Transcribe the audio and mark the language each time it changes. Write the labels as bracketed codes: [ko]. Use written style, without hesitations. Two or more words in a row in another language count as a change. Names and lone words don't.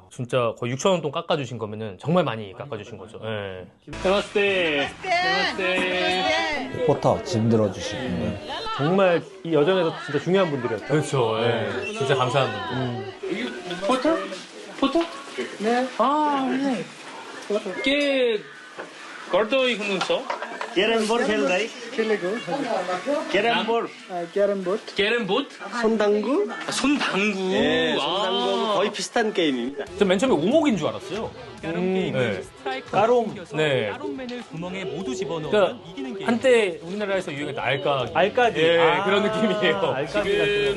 [ko] 진짜 거의 6천 원 돈 깎아주신 거면은 정말 많이 깎아주신 거죠. 네. 나마스테. 포터 짐 들어주시고 정말 이 여정에서 진짜 중요한 분들이었죠. 그렇죠. 네. 진짜 감사한 분들. 포터? 포터? 네. 아, 네. [ne] के गर्दै हुनुहुन्छ क्यारम बोर्ड खेल्दै क्यारम बोर्ड [ko] क्यारम 보드? 손당구 손당구. 네, 손당구하고 거의 비슷한 게임입니다. 전 맨 처음에 오목인 줄 알았어요. 네. 까롬. 네. 까롬맨을 구멍에 모두 집어넣으면 그러니까 이기는 게임. 한때 우리나라에서 유행했던 알까기. 알까기. 예, 그런 느낌이에요. 알까기가 지금